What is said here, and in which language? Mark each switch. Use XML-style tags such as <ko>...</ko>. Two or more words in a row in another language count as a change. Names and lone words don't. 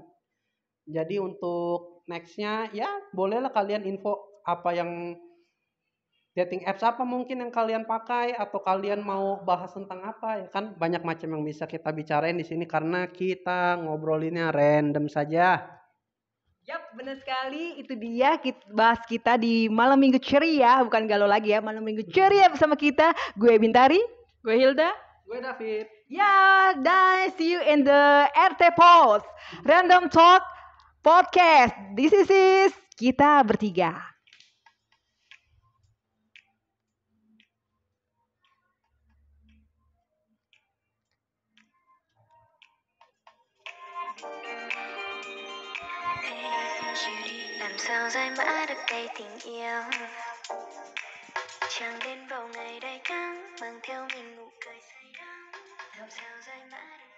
<id>Jadi untuk nextnya ya bolehlah kalian info apa yang</id> <en>dating apps</en> <id>apa mungkin yang kalian pakai, atau kalian mau bahas tentang apa ya kan, banyak macam yang bisa kita bicarain di sini karena kita ngobrolinnya random saja. Yap, benar sekali. Itu dia bahas kita di Malam Minggu Ceria, bukan galau lagi ya, Malam Minggu Ceria bersama kita. Gue Bintari, gue Hilda, gue David. Ya, dan</id> <en>see you in the RT Post Random Talk Podcast. This is</en> <id>kita bertiga.</id> <vi>Làm sao giải mã được đây tình yêu, chẳng đến vào ngày đầy đắng mang theo mình nụ cười say đắm, làm sao giải mã được</vi>